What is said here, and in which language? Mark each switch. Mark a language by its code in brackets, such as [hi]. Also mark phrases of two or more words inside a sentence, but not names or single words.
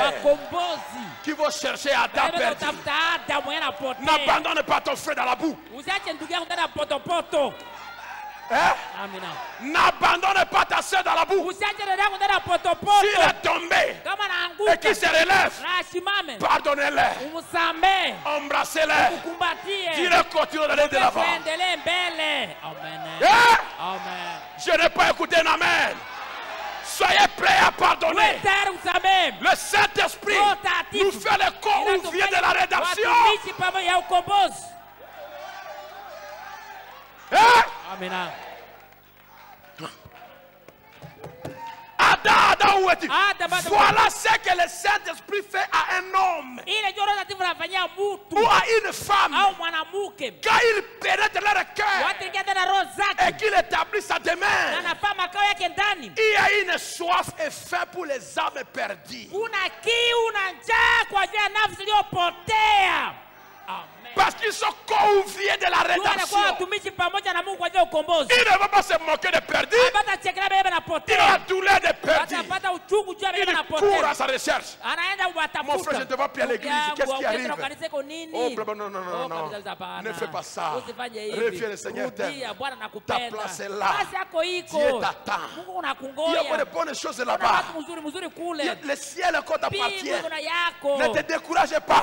[sw] wakombozi [fr] qui vont chercher Adam perdu. [sw] utafuta Adamu yanapotea. [fr] N'abandonne pas ton frère dans la boue. [sw] Usiache ndugu yangu ndani ya potopoto. [fr] Hein? [sw] Amina. [fr] N'abandonne pas ta soeur dans la boue. [sw] Usiache dada yangu ndani ya potopoto. [fr] S'il est tombé [sw] Kama anaanguka [fr] et qu'il se relève, [sw] na asimame, [fr] pardonnez-le, [sw] umsamee, [fr] embrassez-le, [sw] ukumbatie, [fr] dis-le continue d'aller de l'avant. [sw] endelee mbele. [fr] Amen. Hein? Amen. Je n'ai pas écouté un amen. Soyez prêts à pardonner. [sw] Uwe tayari usamee. [fr] Le Saint-Esprit nous fait le co-ouvrier de la rédemption. [sw] Watumishi pamoja ya ukombozi. [fr] Hein? [sw] Amina. [fr] Adam, où es-tu? [sw] Adam, [fr] Voilà ce que le Saint-Esprit fait à un homme [sw] ile ndio Roho Mtakatifu anafanyia mtu [fr] ou à une femme [sw] au mwanamke [fr] quand il pénètre leur cœur [sw] watingia ndani ya roho [fr] et [sw] zake [fr] qu'il établit sa [sw] na [fr] demeure. [sw] anafaa makao yake ndani. [fr] Il y a une soif et faim pour les âmes perdues. [sw] Kuna kiu na njaa kwa ajili ya nafsi iliyopotea. [fr] Amen. Parce qu'ils sont co-ouvriers de la [sw] Wanakuwa [fr] rédemption. [sw] watumishi pamoja na Mungu kwa ajili ya ukombozi. [fr] Il ne va pas se moquer des perdus. [sw] Hapatachekelea bebe [fr] Il a la [sw] napotea. [fr] douleur des perdus. [sw] Atapata uchungu juu ya bebe [fr] Il court [sw] napotea. [fr] à sa recherche. [sw] Anaenda watafuta. [fr] Mon frère, je te vois plus à l'église. Qu'est-ce qui arrive? Oh, non, non, non, non. Ne fais pas ça. Reviens, le Seigneur t'aime. Ta place est là. Dieu t'attend. Il y a de bonnes choses là-bas. Le ciel encore t'appartient. Ne te décourage pas.